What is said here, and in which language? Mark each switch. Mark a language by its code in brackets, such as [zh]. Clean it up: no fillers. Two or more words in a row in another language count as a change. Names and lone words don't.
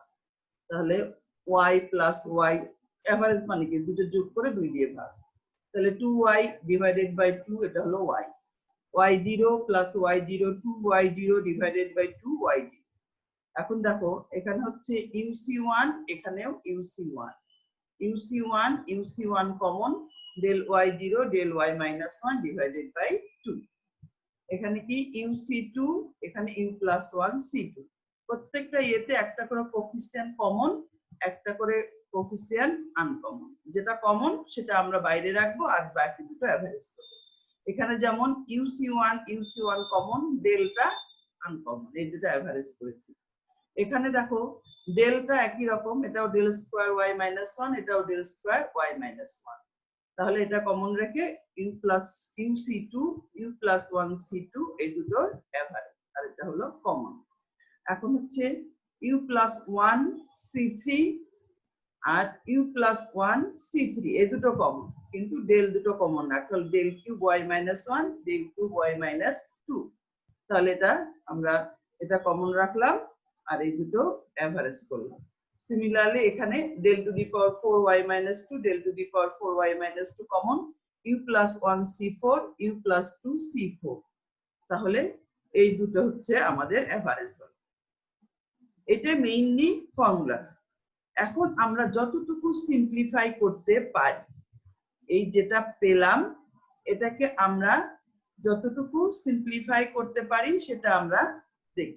[bn] তাহলে y + y এভারেজ মানে কি দুটো যোগ করে 2 দিয়ে ভাগ। তাহলে 2y / 2 এটা হলো y, y0 + y0 2y0 / 2y0। এখন দেখো এখানে হচ্ছে uc1, এখানেও uc1, uc1 uc1 কমন, [en] del y0 del y - 1 / 2। [bn] এখানে কি uc2, এখানে u + 1 c2। প্রত্যেকটা ইয়েতে একটা করে কোফিসিয়েন্ট কমন, একটা করে কোফিসিয়েন্ট আনকমন। যেটা কমন সেটা আমরা বাইরে রাখবো আর বাকি দুটো এভারেজ করব। এখানে যেমন uc1 কমন, ডেলটা আনকমন, এই দুটো এভারেজ করেছি। এখানে দেখো ডেলটা একই রকম, এটাও [en] del square y - 1, [bn] এটাও [en] del square y - 1। [bn] তাহলে এটা কমন রেখে u + uc2 u + 1 c2 এই দুটোর এভারেজ, আর এটা হলো কমন। এখন হচ্ছে u + 1 c3 আর u + 1 c3 এই দুটো কমন, কিন্তু ডেল দুটো কমন না, তাহলে [en] del cube y - 1 del cube y - 2। [bn] তাহলে এটা আমরা এটা কমন রাখলাম আর এই দুটো এভারেজ করলাম। সিমিলারলি এখানে [en] del to the power 4 y - 2 del to the power 4 y - 2 [bn] কমন, u + 1 c4 u + 2 c4। তাহলে এই দুটো হচ্ছে আমাদের এভারেজ হলো। এটা মেইনলি ফর্মুলা। এখন আমরা যতটুকু সিম্পলিফাই করতে পারি, এই যেটা পেলাম এটাকে আমরা যতটুকু সিম্পলিফাই করতে পারি সেটা আমরা দেখব।